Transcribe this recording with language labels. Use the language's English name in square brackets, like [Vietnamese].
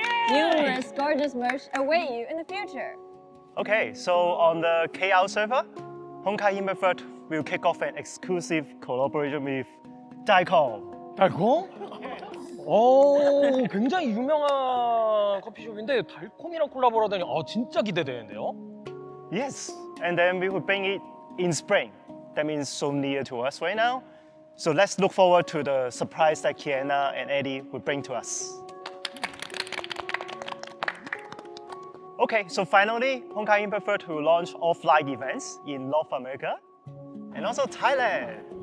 [English] Numerous gorgeous merch await you in the future. Okay, so on the KL server, Honkai Impact 3rd will kick off an exclusive collaboration with Daikon. [Korean] 달콤? 오, 굉장히 유명한 커피숍인데 달콤이랑 콜라보를 하다니 진짜 기대되는데요? [English] Yes, and then we will bring it in spring. That means so near to us right now. So let's look forward to the surprise that Kiana and Eddie will bring to us. Okay, so finally, Honkai Impact 3rd will launch offline events in North America and also Thailand.